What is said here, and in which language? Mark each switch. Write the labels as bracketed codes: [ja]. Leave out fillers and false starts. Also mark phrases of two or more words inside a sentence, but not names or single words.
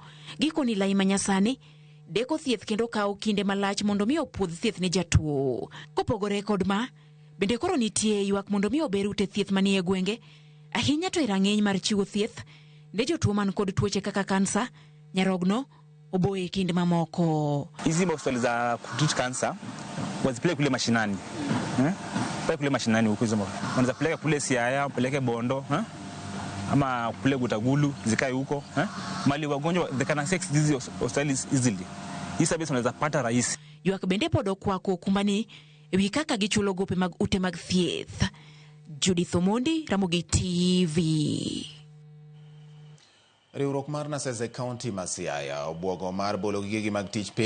[luo] Gikoni lai manyasani deko thieth kendo kawo kinde malach mondo mi opuodh thieth ne jatuo. Kopogore kod ma, bende koro nitie ywak mondo mi ober ute thieth manie gwenge, ahinya to rang'iny mar chiwo thieth ne jotuo man kod tuoche kaka kansa, nyarogno, oboe kinde mamoko. [sw] Hizi hospitali za kutibu kansa wazipeleke kule mashinani. Pale kule mashinani huko hizo. Wanaweza peleka kule Siaya, peleke Bondo, ama kule Butagulu, zikae huko, mali wagonjwa [en] they can access these hospitals easily. [sw] Hii service unaweza pata rahisi. [luo] Ywak bende podo kwako kumbani ewi kaka gichulo gope mag ute mag thieth. Judith Omondi, Ramogi TV. Riwruok mar Nasese County ma Siaya obwogo mar bolo gige mag tich